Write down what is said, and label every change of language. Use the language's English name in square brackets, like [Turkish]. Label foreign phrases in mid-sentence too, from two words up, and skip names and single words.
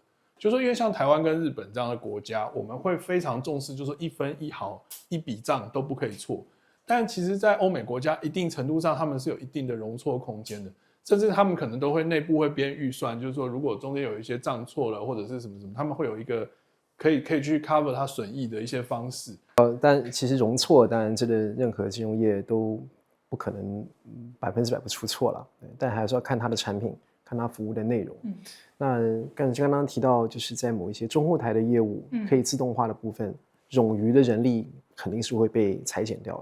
[Chinese] 就是說因為像台灣跟日本這樣的國家，我們會非常重視，就是說一分一毫一筆賬都不可以錯。但其實，在歐美國家，一定程度上他們是有一定的容錯空間的，甚至他們可能都會內部會編預算，就是說如果中間有一些賬錯了或者是什麼，他們會有一個可以去 cover 它損益的一些方式。但其實容錯，當然这個任何金融業都不可能100%不出錯了，但還是要看它的產品，看它服務的內容。那剛剛提到，就是在某一些中後台的業務可以自動化的部分，冗餘的人力肯定是會被裁減掉的。